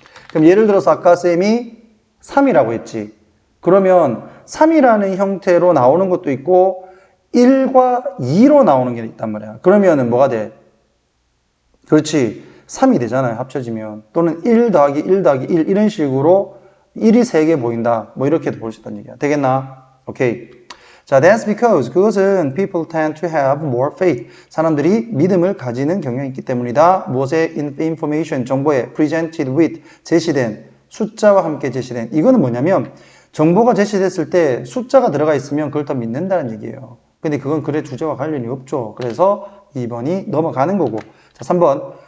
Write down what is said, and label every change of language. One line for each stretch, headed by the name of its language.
Korean: 그럼 예를 들어서 아까 쌤이 3이라고 했지. 그러면 3이라는 형태로 나오는 것도 있고 1과 2로 나오는 게 있단 말이야. 그러면은 뭐가 돼? 그렇지. 3이 되잖아요. 합쳐지면. 또는 1 더하기 1 더하기 1 이런 식으로 1이 3개 보인다. 뭐 이렇게도 볼 수 있다는 얘기야. 되겠나? 오케이.
English: 자, that's because
Korean: 그것은
English: people tend to have more faith.
Korean: 사람들이 믿음을 가지는 경향이 있기 때문이다. 무엇에 information, 정보에
English: presented with,
Korean: 제시된, 숫자와 함께 제시된. 이거는 뭐냐면 정보가 제시됐을 때 숫자가 들어가 있으면 그걸 더 믿는다는 얘기예요. 근데 그건 글의 주제와 관련이 없죠. 그래서 2번이 넘어가는 거고. 자, 3번.